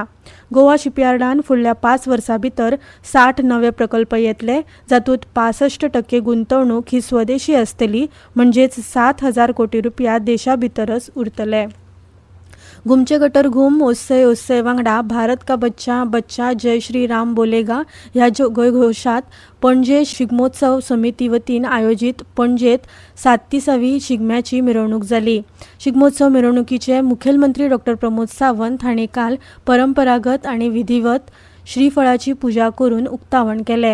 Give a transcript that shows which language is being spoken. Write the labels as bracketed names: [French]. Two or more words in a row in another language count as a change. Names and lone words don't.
[Konkani] गोवा शिपयार्डान फुडल्या 5 वर्सां भितर 60 नवे प्रकल्प येतले, जातूंत 65% गुंतवणूक ही स्वदेशी आसतली, म्हणजेच 7,000 कोटी रुपया देशा भितरच उरतले. घुमचे गटर घुम ओस्से वांगडा [Hindi] भारत का बच्चा बच्चा जय श्री राम बोलेगा [Konkani] ह्या जयघोषात पणजे शिगमोत्सव समिती वतीन आयोजीत पणजेत 37वी शिगम्याची मिरवणूक जाली. शिगमोत्सव मिरवणुकीचे मुखेलमंत्री डॉ. प्रमोद सावंत हांणी काल परंपरागत आनी विधिवत श्रीफळाची पुजा करून उक्तावण केले.